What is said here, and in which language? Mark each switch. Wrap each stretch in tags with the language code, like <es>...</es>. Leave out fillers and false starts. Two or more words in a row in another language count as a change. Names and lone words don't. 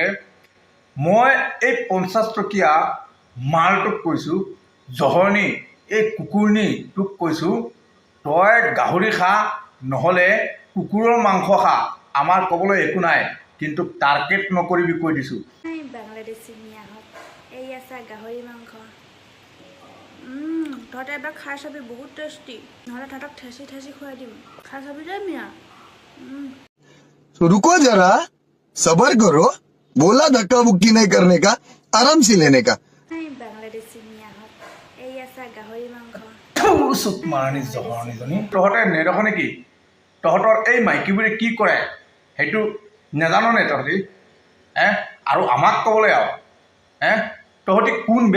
<as>মই এই 50 টকীয়া মালটোক কৈছোঁ, জহৰণী এই কুকুৰনী তোক কৈছোঁ, তই গাহৰি খা নহ'লে কুকুৰৰ মাংস খা, আমাৰ ক'বলৈ একো নাই, কিন্তু টাৰ্গেট নকৰিবি কৈ দিছোঁ। বাংলাদেশী মিয়াহঁত এই আছে গাহৰি মাংস। তহঁতে এবাৰ খাই চাবি, বহুত টেষ্টি। নহ'লে তহঁতক ঠেচি ঠেচি খুৱাই দিম, খাই চাবি দেই মিয়া।</as> <hi>तो रुको जरा, सबर करो, बोला धक्का बुक्की नहीं करने का, आराम से लेने का।</hi> <as>বাংলাদেশী মিয়াহঁত এই আছে গাহৰি মাংস। মাৰাণী জহৰণীজনী তহঁতে নেদেখ নেকি? তহঁতৰ এই মাইকীবোৰে কি কৰে সেইটো নাজানো নে তহঁতি? আৰু আমাক ক'বলৈ আৰু তহঁতি কোন বে?</as>